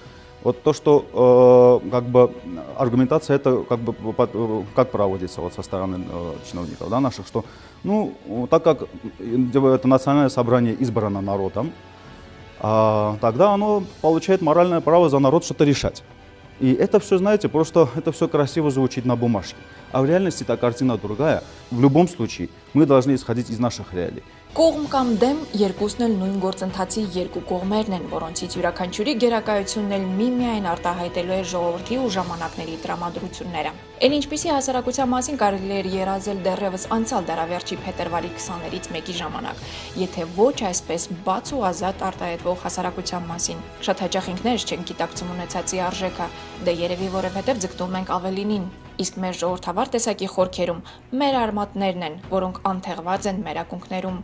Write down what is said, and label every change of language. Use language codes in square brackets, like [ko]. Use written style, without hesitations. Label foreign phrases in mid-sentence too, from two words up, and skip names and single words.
[ru] Вот то, что как бы аргументация это как проводится вот со стороны чиновников, да, наших, что ну так как это национальное собрание избрано народом, тогда оно получает моральное право за народ что-то решать. И это все, знаете, просто это все красиво звучит на бумажке. А в реальности эта картина другая. В любом случае мы должны исходить из наших реалий. [hy] Կողմ կամ դեմ երկուսն էլ նույն գործընթացի երկու կողմերն են, որոնցից յուրաքանչյուրի գերակայությունն էլ միմիայն արտահայտելու է ժողովրդի ու ժամանակների տրամադրությունները։ Էլ ինչպիսի հասարակության մասին կարելի էր երազել դեռևս անցյալ դարավերջի փետրվարի 20-ից 1-ի ժամանակ, եթե ոչ այսպես բաց ու ազատ արտահայտվող հասարակության մասին։ Շատ հաճախ ինքներս չենք գիտակցում ունեցածի արժեքը, դե երևի որովհետև ձգտում ենք ավելինին։ Իսկ մեր ժողովրդավար տեսակի խորքերում մեր արմատներն են, որոնք անթեղված են մեր ակունքներում։